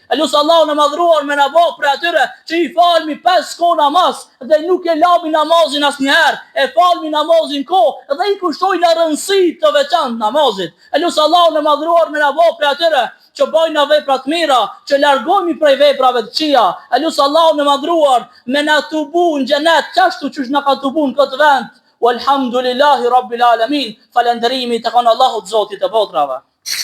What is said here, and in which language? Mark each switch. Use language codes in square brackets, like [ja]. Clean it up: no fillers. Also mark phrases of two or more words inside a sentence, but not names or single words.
[sq] E lusë Allahun e madhruar me na bë për atyre që i falmi 5 kohë namaz dhe nuk e lami namazin asnjëherë, e falmi namazin kohë dhe i kushtojnë rëndësi të veçantë namazit. E lusë Allahun e madhruar me na bë për atyre që bojnë vepra të mira, që largohemi prej veprave të këqija. E lusë Allahun e madhruar me na tubu në xhenet, çashtu që na ka tubu në këtë vend. [ar] والحمد لله رب العالمين. [sq] Falënderimi tek Allahut Zotit e botrave.